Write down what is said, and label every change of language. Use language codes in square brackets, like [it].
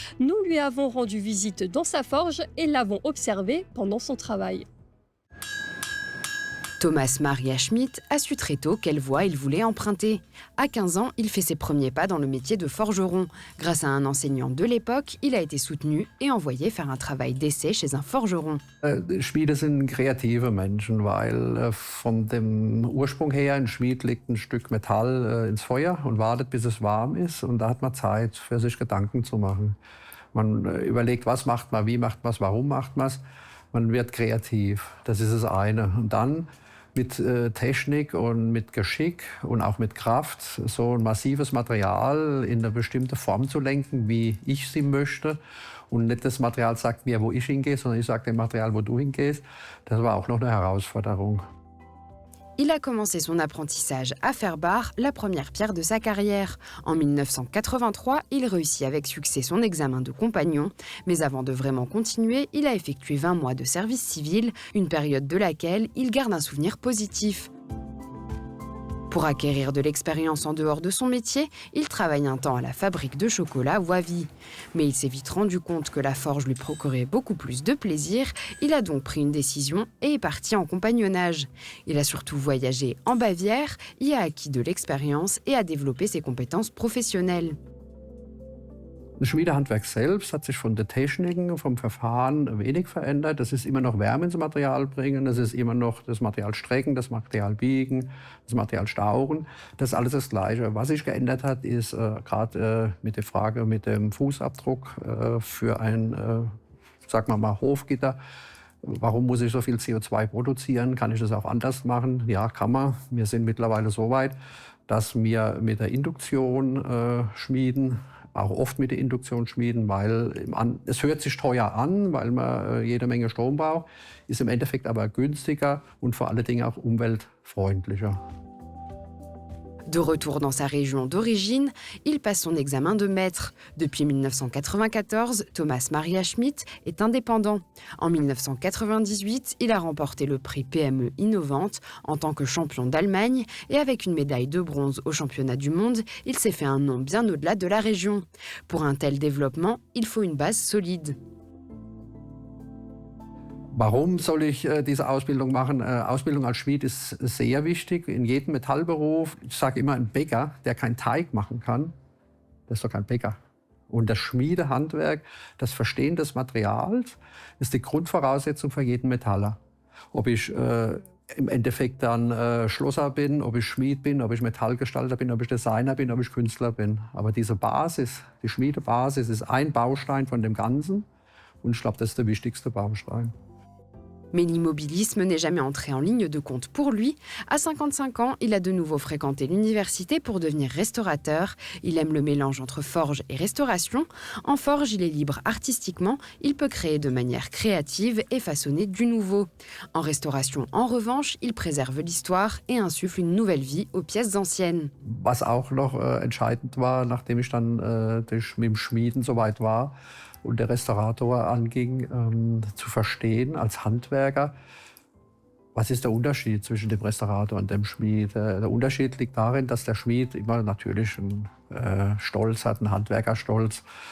[fr] Nous lui avons rendu visite dans sa forge et l'avons observé pendant son travail. Thomas Maria Schmidt a su très tôt quelle voie il voulait emprunter. À 15 ans, il fait ses premiers pas dans le métier de forgeron. Grâce à un enseignant de l'époque, il a été soutenu et envoyé faire un travail d'essai chez un forgeron. [de] Schmiede sind kreative Menschen, weil von dem Ursprung her ein Schmied legt ein Stück Metall ins Feuer und wartet, bis es warm ist. Und da hat man Zeit, für sich Gedanken zu machen. Man überlegt, was macht man, wie macht man es, warum macht man es. Man wird kreativ, das ist das eine. Und dann mit Technik und mit Geschick und auch mit Kraft so ein massives Material in eine bestimmte Form zu lenken, wie ich sie möchte. Und nicht das Material sagt mir, wo ich hingehe, sondern ich sage dem Material, wo du hingehst. Das war auch noch eine Herausforderung. [fr] Il a commencé son apprentissage à faire barre, la première pierre de sa carrière. En 1983, il réussit avec succès son examen de compagnon. Mais avant de vraiment continuer, il a effectué 20 mois de service civil, une période de laquelle il garde un souvenir positif. Pour acquérir de l'expérience en dehors de son métier, il travaille un temps à la fabrique de chocolat Wavi. Mais il s'est vite rendu compte que la forge lui procurait beaucoup plus de plaisir. Il a donc pris une décision et est parti en compagnonnage. Il a surtout voyagé en Bavière, y a acquis de l'expérience et a développé ses compétences professionnelles. [de] Das Schmiedehandwerk selbst hat sich von der Techniken, vom Verfahren wenig verändert. Das ist immer noch Wärme ins Material bringen, das ist immer noch das Material strecken, das Material biegen, das Material stauchen. Das ist alles das Gleiche. Was sich geändert hat, ist gerade mit der Frage mit dem Fußabdruck für ein, sagen wir mal, Hofgitter. Warum muss ich so viel CO2 produzieren? Kann ich das auch anders machen? Ja, kann man. Wir sind mittlerweile so weit, dass wir mit der Induktion schmieden, auch oft mit der Induktion schmieden, weil es hört sich teuer an, weil man jede Menge Strom braucht, ist im Endeffekt aber günstiger und vor allen Dingen auch umweltfreundlicher. [fr] De retour dans sa région d'origine, il passe son examen de maître. Depuis 1994, Thomas Maria Schmidt est indépendant. En 1998, il a remporté le prix PME Innovante en tant que champion d'Allemagne et avec une médaille de bronze au championnat du monde, il s'est fait un nom bien au-delà de la région. Pour un tel développement, il faut une base solide. [de] Warum soll ich diese Ausbildung machen? Ausbildung als Schmied ist sehr wichtig in jedem Metallberuf. Ich sage immer, ein Bäcker, der keinen Teig machen kann, der ist doch kein Bäcker. Und das Schmiedehandwerk, das Verstehen des Materials, ist die Grundvoraussetzung für jeden Metaller. Ob ich im Endeffekt dann Schlosser bin, ob ich Schmied bin, ob ich Metallgestalter bin, ob ich Designer bin, ob ich Künstler bin. Aber diese Basis, die Schmiedebasis, ist ein Baustein von dem Ganzen. Und ich glaube, das ist der wichtigste Baustein. [fr] Mais l'immobilisme n'est jamais entré en ligne de compte pour lui. À 55 ans, il a de nouveau fréquenté l'université pour devenir restaurateur. Il aime le mélange entre forge et restauration. En forge, il est libre artistiquement. Il peut créer de manière créative et façonner du nouveau. En restauration, en revanche, il préserve l'histoire et insuffle une nouvelle vie aux pièces anciennes. [de] Was auch noch entscheidend war, nachdem ich dann mit dem Schmieden soweit war, und der Restaurator anging, zu verstehen als Handwerker, was ist der Unterschied zwischen dem Restaurator und dem Schmied. Der Unterschied liegt darin, dass der Schmied immer natürlich einen Stolz hat, einen Handwerkerstolz.